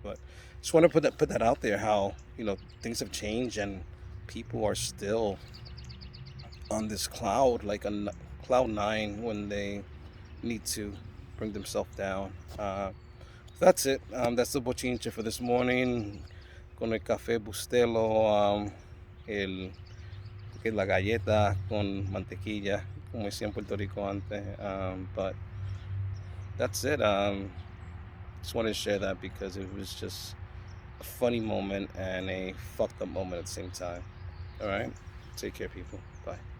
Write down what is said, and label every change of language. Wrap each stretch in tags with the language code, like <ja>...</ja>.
<en>But just want to put that out there. How things have changed and people are still on this cloud, like on cloud nine, when they need to bring themselves down. That's it. That's the bochinche for this morning.</en> <es>Con el café bustelo, el, la galleta con mantequilla, como decía en Puerto Rico antes.</es> <en>But that's it. Just wanted to share that because it was just a funny moment and a fucked up moment at the same time. All right. Take care, people. Bye.</en>